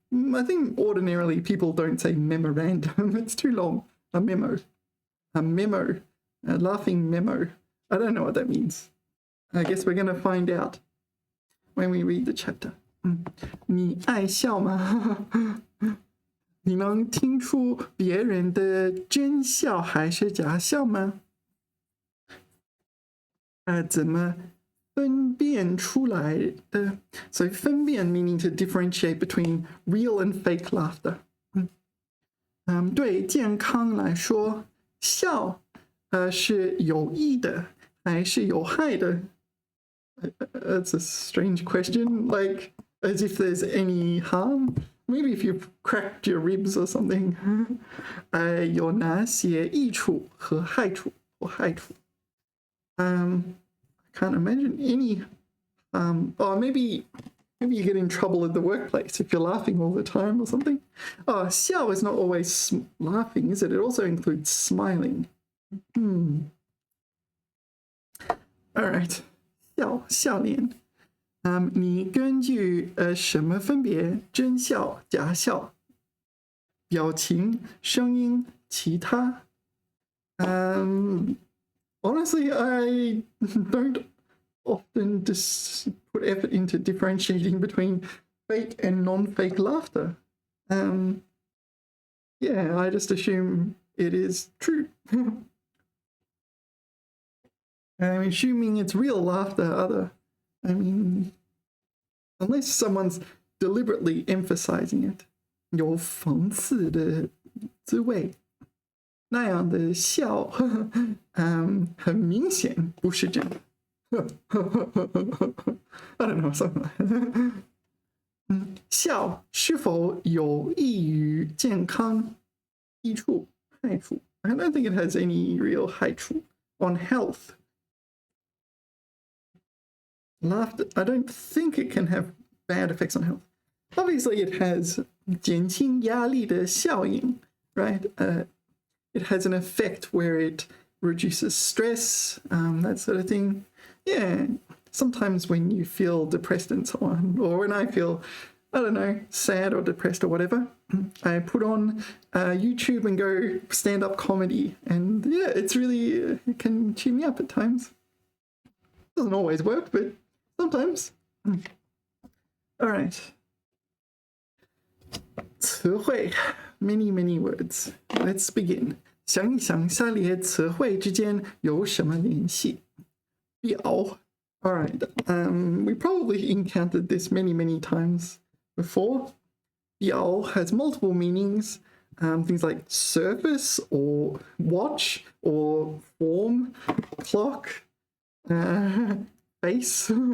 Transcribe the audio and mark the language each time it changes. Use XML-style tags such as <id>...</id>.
<en>I think ordinarily people don't say memorandum. It's too long. A memo. A laughing memo. I don't know what that means. I guess we're going to find out when we read the chapter.</en> <zh>你爱笑吗你能听出别人的真笑还是假笑吗？怎么分辨出来的？所以分辨</zh> <en>meaning to differentiate between real and fake laughter。</en> <zh>对健康来说，笑是有益的还是有害的？</zh> <en>That's a strange question. Like as if there's any harm. Maybe if you've cracked your ribs or something.</en> <zh>有哪些益处和害处？</zh> <en>I can't imagine any. Or maybe you get in trouble at the workplace if you're laughing all the time or something. Oh, 笑 is not always laughing, is it? It also includes smiling. All right. 笑脸。</en> <zh>你根据什么分别真笑、假笑？表情、声音、其他。</zh> <en>Honestly, I don't often just put effort into differentiating between fake and non-fake laughter. Yeah, I just assume it is true. I'm assuming it's real laughter. Unless someone's deliberately emphasizing it.</en> <zh>有讽刺的滋味。那样的笑，很明显不是真的。</zh> <en>I don't know, something like that.</en> <zh>笑是否有益于健康？益处、害处？</zh> <en>I don't think it has any real 害处 on health. Laughter, I don't think it can have bad effects on health. Obviously, it has</en> <zh>减轻压力的效应,</zh> <en>right? It has an effect where it reduces stress, that sort of thing. Yeah, sometimes when you feel depressed and so on, or when I feel, I don't know, sad or depressed or whatever, I put on YouTube and go stand-up comedy. And yeah, it's really, it can cheer me up at times. Doesn't always work, but sometimes. All right. 词汇 many words. Let's begin.</en> <zh>想一想下列词汇之间有什么联系？</zh> <en>表 All right. We probably encountered this many times before. 表 has multiple meanings. Things like surface or watch or form, clock, face.</en>